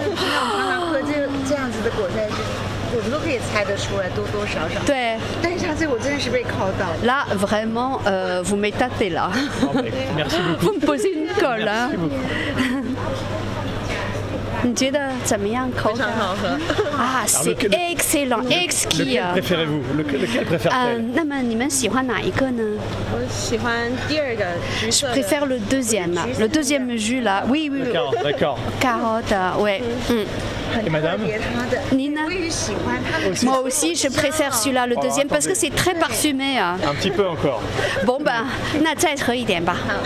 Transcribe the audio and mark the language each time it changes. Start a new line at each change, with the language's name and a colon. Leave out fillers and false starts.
Chinese: 因为平常我们常常喝这样子的果菜汁，我们都可以猜得出来多多少少。对。但是它这我真的是被考倒了。
French: Là, vraiment, vous m'étatez là. merci beaucoup. Vous me posez une colle. Hein. Merci beaucoup.
Chinese: 你觉得怎么样？口感？啊，
French: c'est excellent, exquis. Lequel préférez-vous? Lequel préfère-t-elle?
Chinese: 那么你们喜欢哪一个呢？我喜欢第二个橘
French: Je
Chinese: 色的。
French: préfère le deuxième, là. Le deuxième jus là. Oui, oui. D'accord, d'accord. Carotte, ouais. Et madame?
Chinese: 特别它的，你呢？我也喜欢它的。
French: Moi aussi, je préfère celui-là, le deuxième, parce que c'est très parfumé. Hein. Un petit peu encore. Bon ben,
Chinese: 那再喝一点吧。